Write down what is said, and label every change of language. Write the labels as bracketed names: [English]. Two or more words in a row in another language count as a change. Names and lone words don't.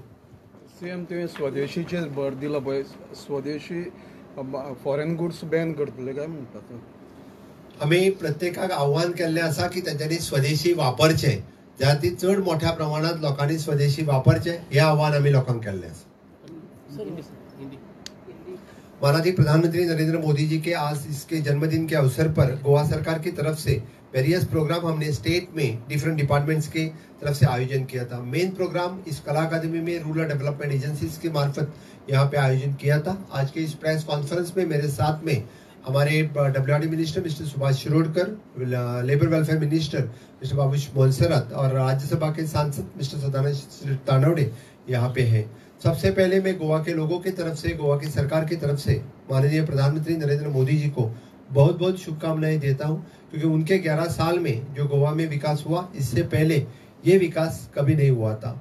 [Konkani] सीएम तुवें स्वदेशीचेर भर दिला पळय, स्वदेशी [English] foreign goods [Konkani] बॅन करतले काय म्हणटात? आमी प्रत्येकाक आव्हान केल्लें आसा की तेंच्यांनी स्वदेशी वापरचें, ज्या खातीर चड मोठ्या प्रमाणात लोकांनी स्वदेशी वापरचें हे आव्हान आमी लोकांक केल्लें आसा. [Hindi] माननीय प्रधानमंत्री नरेंद्र मोदी जी के आज इसके जन्मदिन के अवसर पर गोवा सरकार की तरफ से [English] various program [Hindi] हमने स्टेट में [English] different departments [Hindi] के तरफ से आयोजन किया था. [English] main program [Hindi] इस कला अकादमी में [English] rural development agencies [Hindi] के मार्फत यहाँ पे आयोजन किया था. आज के इस [English] press conference [Hindi] में मेरे साथ में हमारे WRD [English] minister mister [Hindi] सुभाष शिरोडकर, [English] labour welfare minister mister [Hindi] बाबूश मोनसरात और राज्यसभा के सांसद मिस्टर सदानंद तानवडे यहाँ पे है. सबसे पहले मैं गोवा के लोगों की तरफ से, गोवा की सरकार की तरफ से माननीय प्रधानमंत्री नरेंद्र मोदी जी को बहुत बहुत शुभकामनाएं देता हूं, क्योंकि उनके 11 साल में जो गोवा में विकास हुआ, इससे पहले ये विकास कभी नहीं हुआ था.